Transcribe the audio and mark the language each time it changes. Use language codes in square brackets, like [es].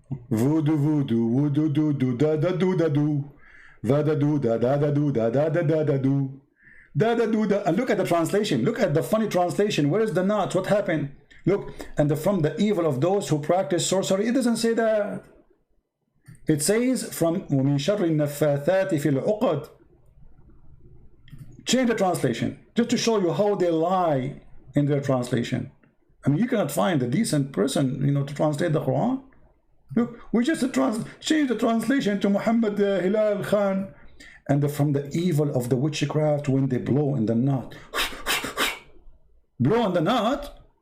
[en] Voodoo, da da do da do, va da do da da da do da da da da da do, da da do da. And look at the translation. Look at the funny translation. Where is the not? What happened? Look, and from the evil of those who practice sorcery. It doesn't say that. [ar] It says from وَمِن شَرِّ النَّفَّاثَاتِ فِي الْعُقَدِ. [en] Change the translation just to show you how they lie in their translation. I mean, you cannot find a decent person, you know, to translate the Quran. Look, we just change the translation to Muhammad Hilal Khan. And from the evil of the witchcraft when they blow in the knot. Blow in the knot?